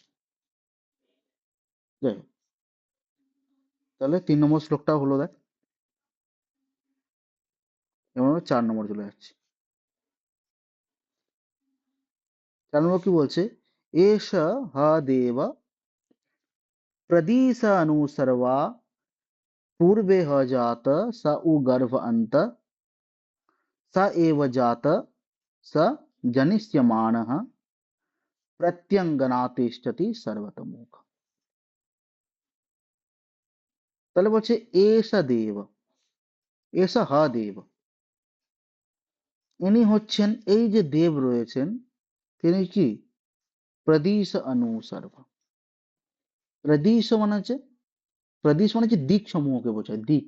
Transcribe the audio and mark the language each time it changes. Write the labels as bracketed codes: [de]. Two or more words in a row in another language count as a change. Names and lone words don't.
[bn] যাই হোক, তাহলে 3 নম্বর শ্লোকটা হলো দেখ। এবার আমরা 4 নম্বর চলে যাচ্ছি। 4 নম্বর কি বলছে? [sa] এষ হা দেব प्रदिशानुसर्वा पूर्वे ह जात स उ गर्भ अन्त स एव जात स जनिष्यमाणः प्रत्यङ्गना तिष्ठति सर्वतोमुख। [bn] তাহলে বলছে [sa] এষা দেব, এষা হ দেব, [bn] ইনি হচ্ছেন, এই যে দেব রয়েছেন তিনি কি? [sa] প্রদিশ অনুসর্ব। [bn] প্রদিশ মানে হচ্ছে, প্রদিশ মানে হচ্ছে দিক সমূহকে বোঝায়, দিক।